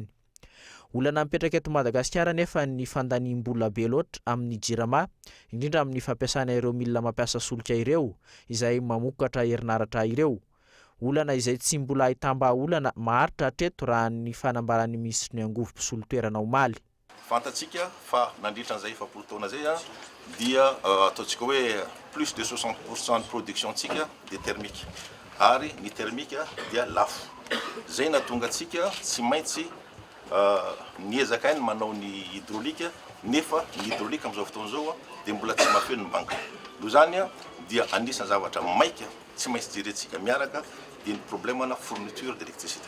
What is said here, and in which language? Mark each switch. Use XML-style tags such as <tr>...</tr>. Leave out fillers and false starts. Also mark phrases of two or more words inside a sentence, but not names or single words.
<mg>Olana mipetraka eto Madagasikara nefa ny fandaniam-bola be loatra amin'ny Jirama, indrindra amin'ny fampiasana ireo milina mampiasa solika ireo izay mamokatra herinaratra ireo. Olana izay tsy mbola ahitamba-olana maharitra hatreto raha ny fanambarany ministry ny angovo mpisolo toerana omaly. Fantatsika fa nandritra an'izay 70 taona zay dia ataontsika hoe</mg> <fr>plus de 60% de production</fr> <mg>tsika</mg> <fr>de thermique</fr> <mg>ary ny thermique dia lafo. Zay nahatonga atsika tsy maintsy niezaka ny manao ny hydraulika nefa ny hydraulika amin'izao fotoana izao dia mbola tsy mahafeno ny banka. Noho izany dia anisan'ny zavatra maika tsy maintsy jerentsika miaraka dia ny problème na</mg> <fr>fourniture d'électricité.</fr>